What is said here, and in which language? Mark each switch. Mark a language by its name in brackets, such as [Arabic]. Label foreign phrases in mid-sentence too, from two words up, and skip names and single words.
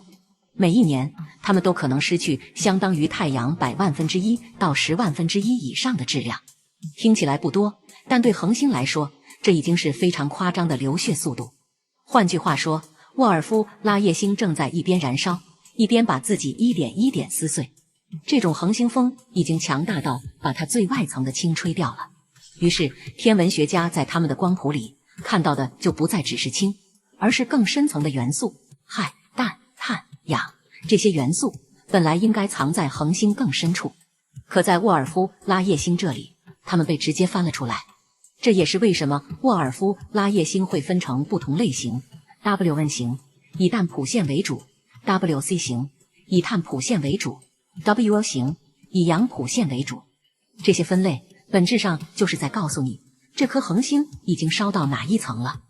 [Chinese] 每一年，它們都可能失去相當於太陽100萬分之一到10萬分之一以上的質量。聽起來不多，但對恆星來說，這已經是非常誇張的流血速度。換句話說，沃爾夫拉夜星正在一邊燃燒，一邊把自己一點一點撕碎。這種恆星風已經強大到把它最外層的氫吹掉了。於是，天文學家在他們的光譜裡看到的就不再只是氫，而是更深層的元素，氦、氮、碳、氧。這些元素本來應該藏在恆星更深處，可在沃爾夫拉夜星這裡，它們被直接翻了出來。這也是為什麼沃爾夫拉夜星會分成不同類型 ：WN 型以氮谱線為主 ，WC 型以碳譜線為主 ，WO 型以氧譜線為主。這些分類本質上就是在告訴你，這顆恆星已經燒到哪一層了。